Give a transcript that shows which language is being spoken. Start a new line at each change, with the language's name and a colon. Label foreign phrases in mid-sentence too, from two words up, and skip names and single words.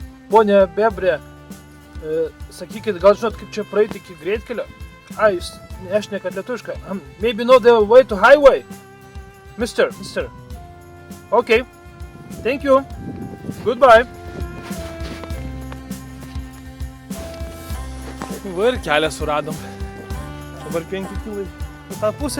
Lithuanian: Pone Bebre, sakykit, gal žinot, kaip čia praeiti iki greitkelio? Jūs nešnekat lietuviškai.
English: Maybe know the way to highway? Mister. Okay. Thank you. Goodbye.
Lithuanian: Va ir kelią suradom. Dabar 5 kilai į tą pusę.